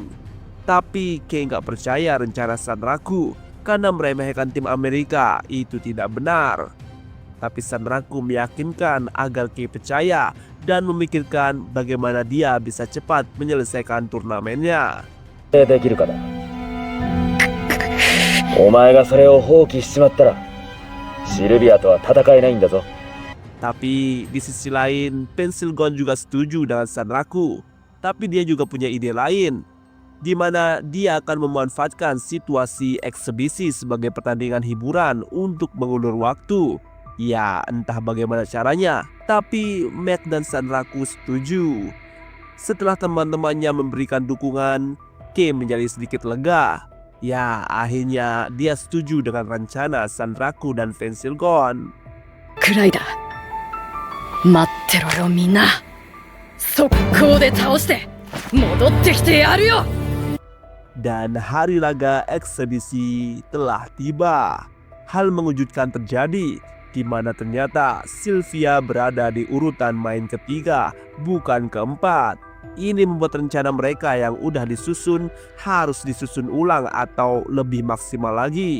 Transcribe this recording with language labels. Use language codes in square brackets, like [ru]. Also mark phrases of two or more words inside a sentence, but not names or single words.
[id] Tapi Kei nggak percaya rencana Sanraku, karena meremehkan tim Amerika itu tidak benar. Tapi Sanraku meyakinkan agar Kei percaya dan memikirkan bagaimana dia bisa cepat menyelesaikan turnamennya. [ja] できるかだ。お前がそれを放棄しちまったら、シルビアとは戦えないんだぞ。 [id] Tapi di sisi lain, Pensilgon juga setuju dengan Sanraku. Tapi dia juga punya ide lain, di mana dia akan memanfaatkan situasi eksebisi sebagai pertandingan hiburan untuk mengulur waktu. Ya, entah bagaimana caranya, tapi Mac dan Sanraku setuju. Setelah teman-temannya memberikan dukungan, Kei menjadi sedikit lega. Ya, akhirnya dia setuju dengan rencana Sanraku dan Pensilgon. [ja] くらいだ。待ってろよみんな。速攻で倒して戻ってきてやるよ。 [id] Dan hari laga eksebisi telah tiba. Hal mengejutkan terjadi, di mana ternyata Sylvia berada di urutan main ketiga, bukan keempat. Ini membuat rencana mereka yang udah disusun harus disusun ulang atau lebih maksimal lagi.